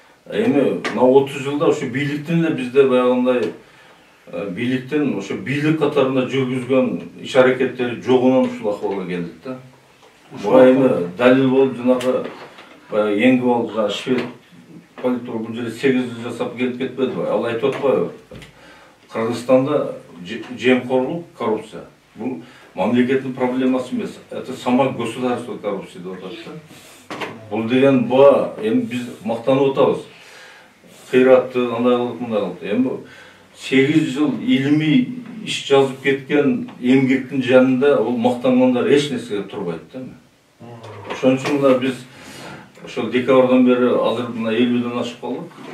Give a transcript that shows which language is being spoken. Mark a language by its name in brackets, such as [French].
[Kyrgyz] Эми мына 30 жылда ошо бийликтин эле бизде баягындай бийликтин ошо бийлик катарында жүргүзгөн иш-аракеттери жогунан ушул акыбалга келдик да. Буга эми далил болуп жанагы баягы эңгип алып жанагы швед политолог бул жерде 8 жыл жасап келип кетпедиби? Ал айтып атпайбы? Кыргызстанда жемкорлук, коррупция. Бул мамлекеттин проблемасы эмес. [Russian] Это сама государство коррупция [Kyrgyz] деп атат да. Бул деген буга эми биз мактанып атабыз. Кыйраттуу андайлык мындайлык. Эми 8 жыл илимий иш жазып кеткен эмгектин жанында ол мактангандар эч нерсеге турбайт да. Ошон үчүн мына биз ошол декабрдан бери азыр мына 50ден ашып калдык.